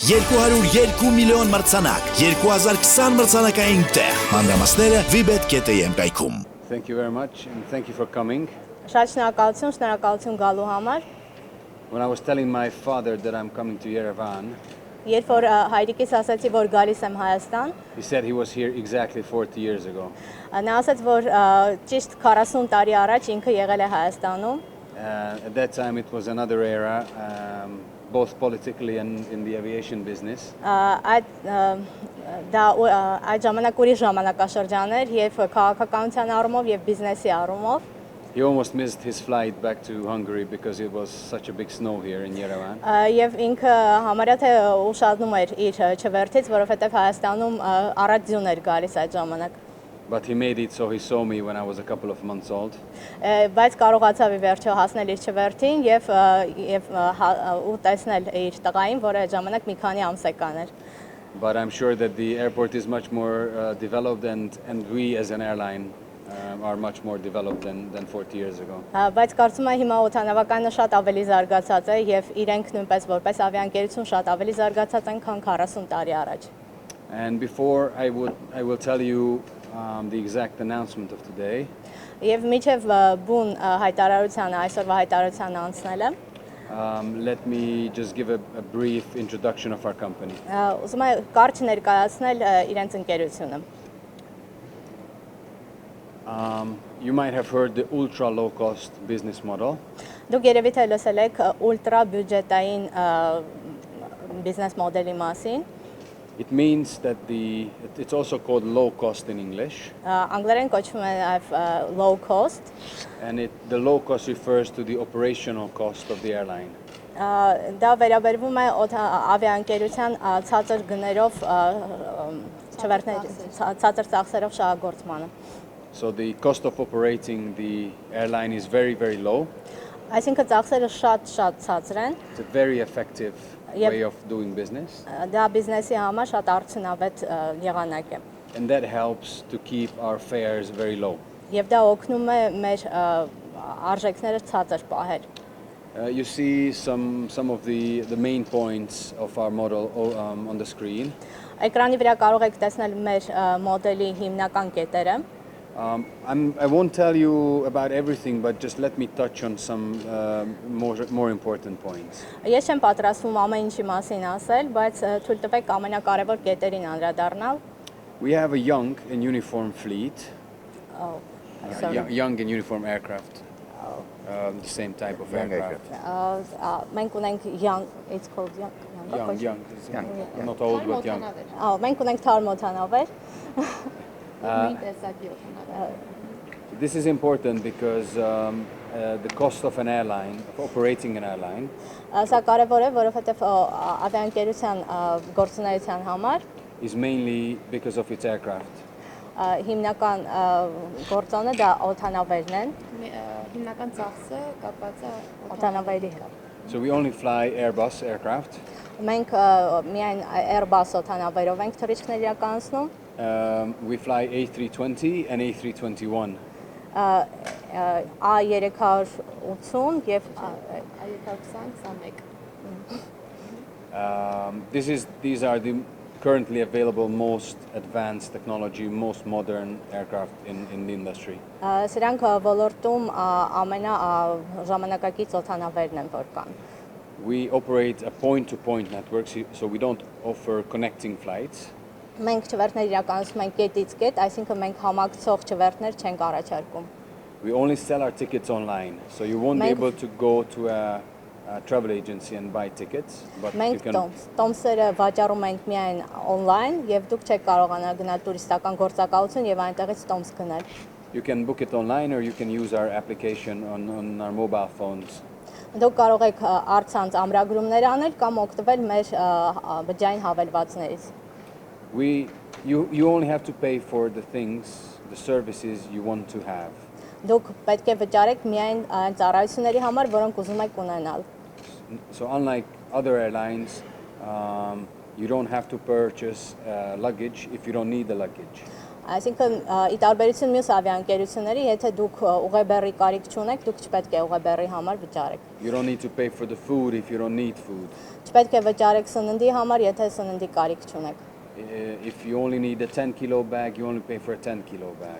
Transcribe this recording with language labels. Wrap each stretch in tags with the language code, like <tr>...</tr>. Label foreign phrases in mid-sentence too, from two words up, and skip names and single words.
<hy>202 միլիոն մրցանակ, 2020 մրցանակային տեղ։ Մանրամասները vibet.am կայքում։</hy> <en>Thank you very much and thank you for coming.</en> <hy>Շատ շնորհակալություն գալու համար։</hy> <en>When I was telling my father that I'm coming to Yerevan,</en> <hy>Երբ որ հայրիկիս ասացի, որ գալիս եմ Հայաստան,</hy> <en>he said he was here exactly 40 years ago.</en> <hy>նա ասաց, որ ճիշտ 40 տարի առաջ ինքը եղել է Հայաստանում։</hy> <en>At that time it was another era, both politically and in the aviation business.</en> <hy>Այդ ժամանակ ուրիշ ժամանակաշրջան էր, եւ քաղաքականության առումով եւ բիզնեսի առումով։</hy> <en>He almost missed his flight back to Hungary because it was such a big snow here in Yerevan.</en> <hy>Եվ ինքը համարյա թե ուշադրում էր իր չվերթից, որովհետև Հայաստանում առատ ձյուն էր գալիս այդ ժամանակ։</hy> <en>But he made it, so he saw me when I was a couple of months old.</en> <hy>Բայց կարողացավ ի վերջո հասնել իր չվերթին եւ ու տեսնել իր տղային, որը այդ ժամանակ մի քանի ամսական էր։</hy> <en>But I'm sure that the airport is much more developed and we as an airline are much more developed than 40 years ago.</en> <hy>Բայց կարծում եմ հիմա օդանավականը շատ ավելի զարգացած է եւ իրենք նույնպես որպես ավիաընկերություն շատ ավելի զարգացած են, քան 40 տարի առաջ։</hy> <en>And before I will tell you the exact announcement of today.</en> <hy>Եվ միջև բուն հայտարարությանը, այսօրվա հայտարարությանը անցնելը,</hy> <en>let me just give a brief introduction of our company.</en> <hy>Ուզում եմ կարճ ներկայացնել իրենց ընկերությունը։</hy> <en>You might have heard the ultra low-cost business model.</en> <hy>Դուք երևի թե լսել եք ուլտրա բյուջետային բիզնես մոդելի մասին։</hy> <en>It means that it's also called low cost in English.</en> <hy>Անգլերեն կոչվում է նաև</hy> <en>low cost. And the low cost refers to the operational cost of the airline.</en> <hy>Դա վերաբերվում է ավիաընկերության ցածր գներով ցածր ծախսերով շահագործմանը։</hy> <en>So the cost of operating the airline is very, very low.</en> <hy>Այսինքն ծախսերը շատ ցածր են։</hy> <en>It's a very effective way of doing business.</en> <hy>Դա բիզնեսի համար շատ արդյունավետ եղանակ է։</hy> <en>And that helps to keep our fares very low.</en> <hy>Եվ դա օգնում է մեր արժեքները ցածր պահել։</hy> <en>You see some of the main points of our model on the screen.</en> <hy>Էկրանի վրա կարող եք տեսնել մեր մոդելի հիմնական կետերը։</hy> <en>I won't tell you about everything, but just let me touch on some more important points.</en> <hy>Ես չեմ պատրաստվում ամեն ինչի մասին ասել, բայց թույլ տվեք ամենակարևոր կետերին անդրադառնալ։</hy> <en>We have a young and uniform fleet. Oh, young and uniform aircraft. The same type of aircraft.</en> <hy>Մենք ունենք</hy> <en>young, it's called young. Young. Not old, but young.</en> <hy>Մենք ունենք թարմ օդանավեր։</hy> <en>This is important because the cost of an airline, of operating an airline,</en> <hy>Սա կարևոր է, որովհետև ավիաընկերության գործունեության համար</hy> <en>is mainly because of its aircraft.</en> <hy>հիմնական գործոնը դա օդանավերն են։ Հիմնական ծախսը կապված է օդանավերի հետ։</hy> <en>So we only fly Airbus aircraft.</en> <hy>Մենք միայն Airbus օդանավերով ենք թռիչքներ իրականացնում։</hy> <en>We fly A320 and A321.</en> <hy>A380 եւ A320-21</hy> <en>These are the currently available most advanced technology, most modern aircraft in the industry.</en> <hy>Սրանք ոլորտում ամենաժամանակակից օդանավերն են, որ կան։</hy> <en>We operate a point-to-point network, so we don't offer connecting flights.</en> <hy>Մենք չվերթներ իրականացնում ենք կետից կետ, այսինքն մենք համակցող չվերթներ չենք առաջարկում։</hy> <en>We only sell our tickets online, so you won't be able to go to a travel agency and buy tickets, but you can.</en> <hy>Մենք տոմսերը վաճառում ենք միայն on-line եւ դուք չեք կարողանալ գնալ տուրիստական գործակալություն եւ այնտեղից տոմս գնել։</hy> <en>You can book it online or you can use our application on our mobile phones.</en> <hy>Դուք կարող եք առցանց ամրագրումներ անել կամ օգտվել մեր բջջային հավելվածներից։</hy> <en>You only have to pay for the things, the services you want to have.</en> <hy>Դուք պետք է վճարեք միայն այն ծառայությունների համար, որոնք ուզում եք ունենալ։</hy> <en>So unlike other airlines, you don't have to purchase luggage if you don't need the luggage.</en> <hy>Այսինքն ի տարբերություն մյուս ավիաընկերությունների, եթե դուք ուղեբեռի կարիք չունեք, դուք չպետք է ուղեբեռի համար վճարեք։</hy> <en>You don't need to pay for the food if you don't need food.</en> <hy>Չպետք է վճարեք սննդի համար, եթե սննդի կարիք չունեք։</hy> <en>If you only need a 10 kilo bag, you only pay for a 10 kilo bag.</en>